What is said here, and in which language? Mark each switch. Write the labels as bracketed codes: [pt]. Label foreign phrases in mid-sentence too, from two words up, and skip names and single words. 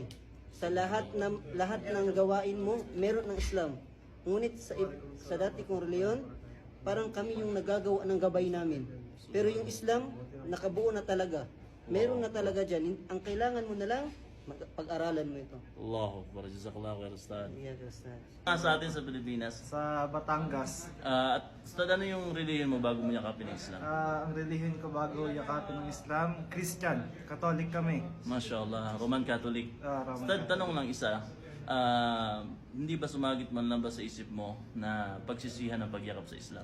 [tl] Sa lahat ng gawain mo, meron ng Islam. Ngunit sa dati kong reliyon, parang kami yung nagagawa ng gabay namin. Pero yung Islam, nakabuo na talaga. Meron na talaga dyan. Ang kailangan mo na lang, pag-aralan mo ito. [ar] الله أكبر جزاك الله خير, Ustad. [tl] Yeah, Ustad. Sa atin sa Pilipinas, Sa Batangas, at Ustad, ano yung relihiyon mo bago mo yakapin ang Islam? ang relihiyon ko bago yakapin ng Islam, Christian, Catholic kami. [ar] ما شاء الله, [tl] Roman Catholic. Roman Ustad, tanong lang isa. Hindi ba sumagit man lang ba sa isip mo na pagsisihan ang pagyakap sa Islam?